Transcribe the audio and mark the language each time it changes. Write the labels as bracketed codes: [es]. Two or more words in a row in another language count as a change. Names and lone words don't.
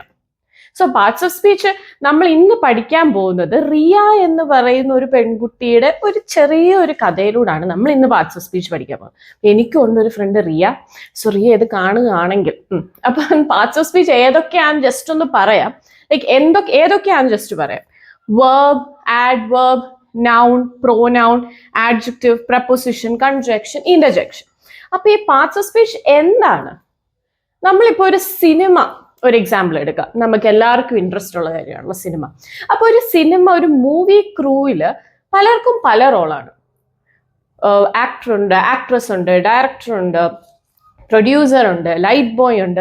[ml] സോ [en] parts of speech [ml] നമ്മൾ ഇന്ന് പഠിക്കാൻ പോകുന്നത് റിയ എന്ന് പറയുന്ന ഒരു പെൺകുട്ടിയുടെ ഒരു ചെറിയ ഒരു കഥയിലൂടെയാണ് നമ്മൾ ഇന്ന് [en] parts of speech [ml] പഠിക്കാൻ പോകുന്നത്. എനിക്കുണ്ട് ഒരു ഫ്രണ്ട് റിയ. സോ റിയ ഇത് കാണുകയാണെങ്കിൽ അപ്പം [en] parts of speech [ml] ഏതൊക്കെയാണെന്ന് ജസ്റ്റ് ഒന്ന് പറയാം. ഏതൊക്കെയാണെന്ന് ജസ്റ്റ് പറയാം. [en] verb, adverb, noun, pronoun, adjective, preposition, conjunction, interjection. [ml] അപ്പൊ ഈ [en] parts of speech [ml] എന്താണ്? നമ്മളിപ്പോ ഒരു സിനിമ ഒരു എക്സാമ്പിൾ എടുക്കാം. നമുക്ക് എല്ലാവർക്കും ഇൻട്രസ്റ്റ് ഉള്ള കാര്യമാണല്ലോ സിനിമ. അപ്പൊ ഒരു സിനിമ, ഒരു [en] movie crewil [ml] പലർക്കും പല റോളാണ്. ആക്ടർ ഉണ്ട്, ആക്ട്രസ് ഉണ്ട്, ഡയറക്ടർ ഉണ്ട്, പ്രൊഡ്യൂസർ ഉണ്ട്, [en] light boy [ml] ഉണ്ട്.